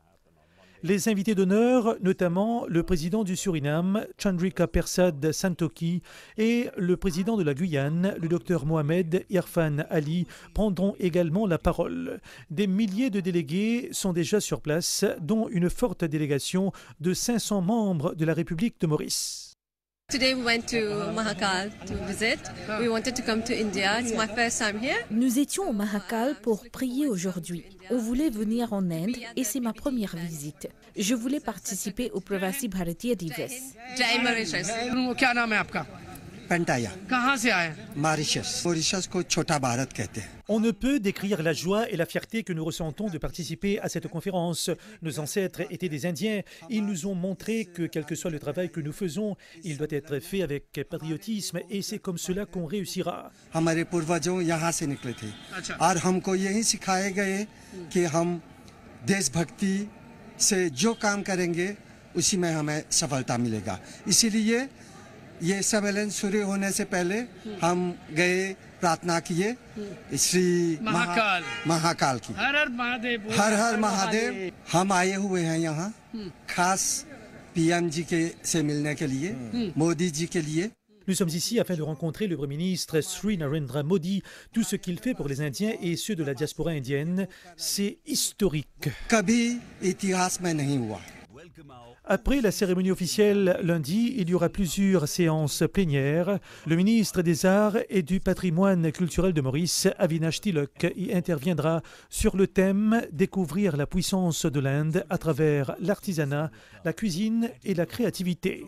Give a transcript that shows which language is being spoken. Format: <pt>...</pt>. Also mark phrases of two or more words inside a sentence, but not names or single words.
<fr>Les invités d'honneur, notamment le président du Suriname, Chandrika Persad Santokhi, et le président de la Guyane, le Dr Mohamed Irfan Ali, prendront également la parole. Des milliers de délégués sont déjà sur place, dont une forte délégation de 500 membres de la République de Maurice.</fr> <en>Today we went to Mahakal to visit. We wanted to come to India. It's my first time here.</en> <fr>Nous étions au Mahakal pour prier aujourd'hui. On voulait venir en Inde et c'est ma première visite. Je voulais participer au Pravasi Bharatiya Divas.</fr> <hi>Jai Mauritius. क्या नाम है आपका? पेंटाया कहाँ से आए? मॉरिशस मॉरिशस को छोटा भारत कहते हैं.</hi> <fr>On ne peut décrire la joie et la fierté que nous ressentons de participer à cette conférence. Nos ancêtres étaient des Indiens. Ils nous ont montré que quel que soit le travail que nous faisons, il doit être fait avec patriotisme et c'est comme cela qu'on réussira.</fr> <hi>हमारे पूर्वजों यहाँ से निकले थे और हमको यही सिखाए गए कि हम देशभक्ति से जो काम करेंगे उसी में हमें सफलता मिलेगा. इसीलिए ये सम्मेलन शुरू होने से पहले हम गए प्रार्थना किए श्री महाकाल की. हर हर महादेव. हर हर महादेव. हम आए हुए हैं यहाँ खास पीएम जी के से मिलने के लिए, मोदी जी के लिए.</hi> <fr>Nous sommes ici afin de rencontrer le Premier ministre Sri Narendra Modi. Tout ce qu'il fait pour les Indiens et ceux de la diaspora indienne, c'est historique.</fr> <hi>कभी इतिहास में नहीं हुआ.</hi> <fr>Après la cérémonie officielle lundi, il y aura plusieurs séances plénières. Le ministre des Arts et du Patrimoine culturel de Maurice, Avinash Tilok, y interviendra sur le thème « Découvrir la puissance de l'Inde à travers l'artisanat, la cuisine et la créativité ».</fr>